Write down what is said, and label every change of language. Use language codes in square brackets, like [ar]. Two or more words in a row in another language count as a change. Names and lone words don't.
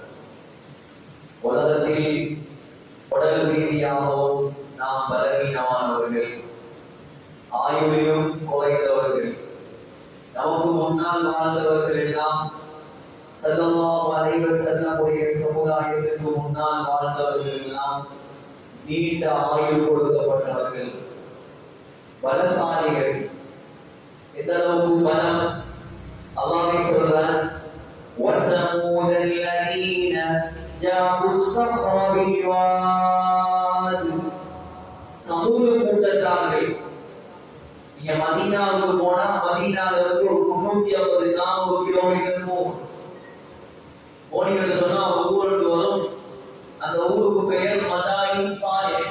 [ta] உலகத்தில் உடல் ரீதியாகவும் நாம் பலவீனமானவர்கள், ஆயுளிலும் குறைந்தவர்கள், நமக்கு முன்னால் வாழ்ந்தவர்கள் எல்லாம் [ar] صلى الله عليه وسلم [ta] சமுதாயத்திற்கு முன்னால் வாழ்ந்தவர்கள் எல்லாம் நீண்ட ஆயுள் கொடுக்கப்பட்டவர்கள், பலசாலிகள். எந்த அளவுக்கு பலம்? அல்லாஹ் சொல்றான், [ar] وَثَمُودَ الَّذِينَ جَابُوا الصَّخْرَ بِالْوَادِ. [ta] சமூது கூட்டத்தார்கள். நீங்க மதீனாவுக்கு போனா மதீனால இருந்து ஒரு 350 கிலோமீட்டர் போனீங்கன்னு சொன்னா ஒரு ஊருக்கு வரும். அந்த ஊருக்கு பெயர் மதாயின் சாலிஹ்.